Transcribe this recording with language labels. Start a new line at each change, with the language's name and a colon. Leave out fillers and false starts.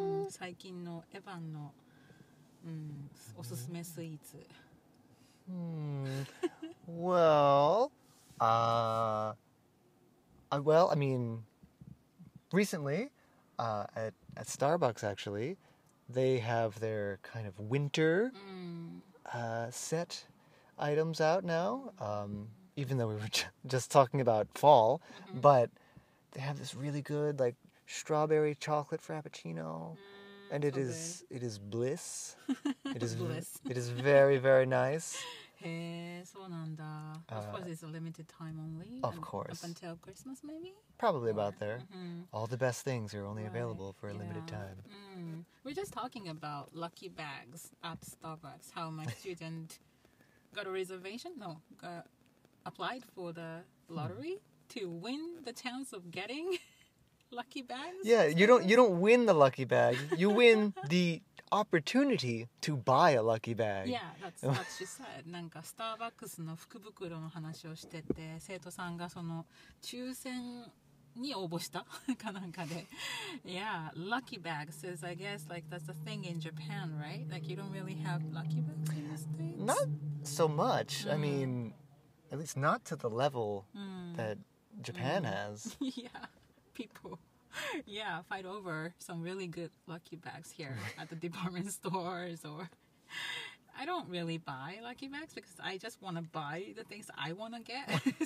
Japanese: 最近のエヴァンの、おすすめスイーツ。
English: Well, I mean, recently, at Starbucks actually, they have their kind of winter set items out now. Even though we were just talking about fall, but they have this really good like strawberry chocolate Frappuccino, and it is bliss. It is bliss. It is very, very nice.
Japanese: へえ、そうなんだ。
English: Of course, it's a limited time only. Of course. Up until Christmas, maybe? Probably about there. All the best things are only available for a limited time. We're just talking about lucky bags at Starbucks. How my student got a reservation? No, applied for the lottery to win the chance of getting lucky bags. Yeah, you don't win the lucky bag. You win the opportunity to buy a lucky bag. Yeah, that's what she said.
Japanese: なんかスターバックスの福袋の話をしてて、生徒さんがその抽選に応募したかなんかで
English: Yeah, lucky bags is I guess like that's a thing in Japan, right? Like you don't really have lucky bags in the States? Not so much. I mean, at least not to the level that Japan has. Yeah, people fight over some really good lucky bags here at the department stores or I don't really buy lucky bags because I just want to buy the things I want to get.